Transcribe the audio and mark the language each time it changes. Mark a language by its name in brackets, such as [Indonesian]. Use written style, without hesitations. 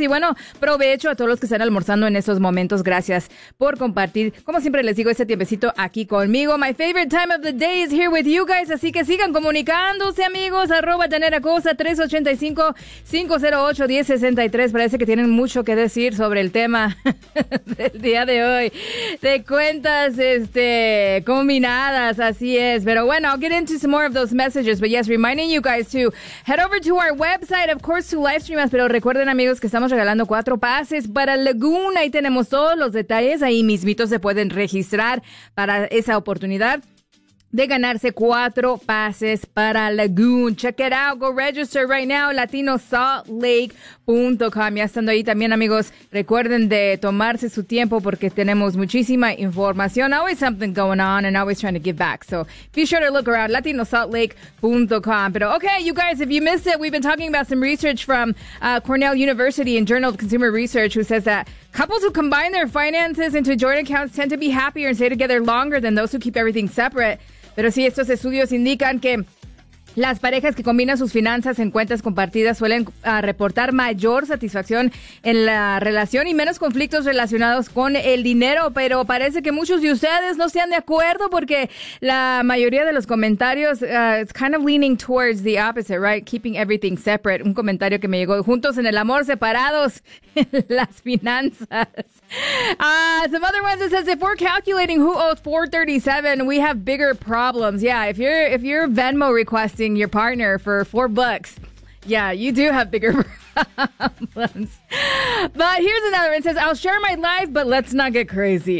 [Spanish] Y bueno, provecho a todos los que están almorzando en estos momentos. Gracias por compartir, como siempre les digo, este tiempecito aquí conmigo. [English] My favorite time of the day is here with you guys. [Spanish] Así que sigan comunicándose, amigos. Arroba Daniela Cosa, 385-508-1063. Parece que tienen mucho que decir sobre el tema del día de hoy. De cuentas combinadas, así es. Pero bueno, [English] I'll get into some more of those messages. But yes, reminding you guys to head over to our website, of course, to live stream us. [Spanish] Pero recuerden, amigos, que estamos regalando 4 pases para Lagoon. Ahí tenemos todos los detalles. Ahí mismito se pueden registrar para esa oportunidad de ganarse 4 pases para Lagoon. [English] Check it out. Go register right now. LatinoSaltLake.com. [Spanish] Ya estando ahí también, amigos, recuerden de tomarse su tiempo porque tenemos muchísima información. [English] Always something going on and always trying to give back. So be sure to look around. LatinoSaltLake.com. [Spanish] Pero [English] okay, you guys, if you missed it, we've been talking about some research from Cornell University and Journal of Consumer Research, who says that couples who combine their finances into joint accounts tend to be happier and stay together longer than those who keep everything separate. [Spanish] Pero sí, estos estudios indican que las parejas que combinan sus finanzas en cuentas compartidas suelen reportar mayor satisfacción en la relación y menos conflictos relacionados con el dinero. Pero parece que muchos de ustedes no están de acuerdo porque la mayoría de los comentarios [English] it's kind of leaning towards the opposite, right? Keeping everything separate. [Spanish] Un comentario que me llegó: juntos en el amor, separados en las finanzas. [English] Some other ones that says, if we're calculating who owes $437, we have bigger problems. Yeah, if you're Venmo requesting your partner for $4, yeah, you do have bigger problems. But here's another one. It says, I'll share my life, but let's not get crazy.